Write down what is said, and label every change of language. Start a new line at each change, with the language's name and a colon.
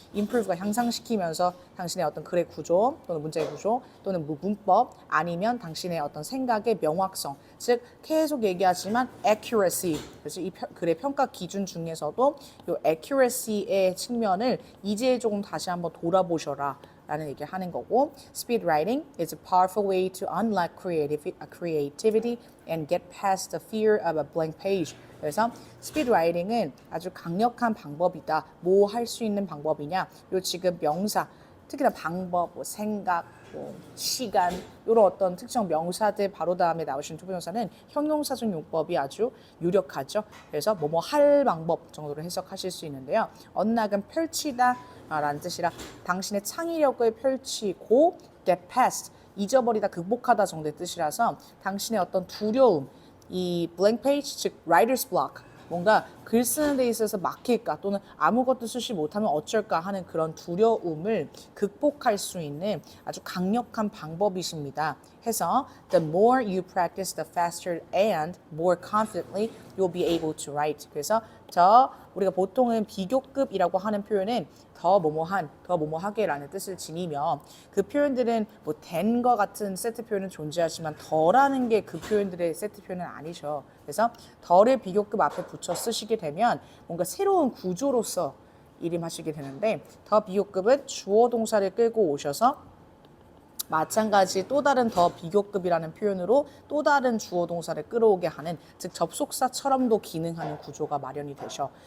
Korean: improve가 향상시키면서 당신의 어떤 글의 구조 또는 문제의 구조 또는 문법 아니면 당신의 어떤 생각의 명확성 즉 계속 얘기하지만 accuracy 그래서 이 글의 평가 기준 중에서도 이 accuracy의 측면을 이제 조금 다시 한번 돌아보셔라. 라는 얘기를 하는 거고
English: Speed writing is a powerful way to unlock creativity and get past the fear of a blank page.
Korean: 그래서 Speed writing은 아주 강력한 방법이다. 뭐 할 수 있는 방법이냐? 요 지금 명사, 특히나 방법, 뭐 생각, 뭐 시간 이런 어떤 특정 명사들 바로 다음에 나오시는 투부정사는 형용사적 용법이 아주 유력하죠. 그래서 뭐뭐 할 방법 정도로 해석하실 수 있는데요. 언락은 펼치다 라는 뜻이라 당신의 창의력을 펼치고 get past 잊어버리다 극복하다 정도의 뜻이라서 당신의 어떤 두려움 이 blank page 즉 writer's block 뭔가 글 쓰는 데 있어서 막힐까 또는 아무것도 쓰지 못하면 어쩔까 하는 그런 두려움을 극복할 수 있는 아주 강력한 방법이십니다.
English: 해서 the more you practice, the faster and more confidently you'll be able to write.
Korean: 그래서 우리가 보통은 비교급이라고 하는 표현은 더 뭐뭐한, 더 뭐뭐하게라는 뜻을 지니며 그 표현들은 뭐 than과 같은 세트 표현은 존재하지만 더라는 게 그 표현들의 세트 표현은 아니죠. 그래서 더를 비교급 앞에 붙여 쓰시게 되면 뭔가 새로운 구조로서 일임하시게 되는데 더 비교급은 주어 동사를 끌고 오셔서 마찬가지 또 다른 더 비교급이라는 표현으로 또 다른 주어 동사를 끌어오게 하는 즉 접속사처럼도 기능하는 구조가 마련이 되셔.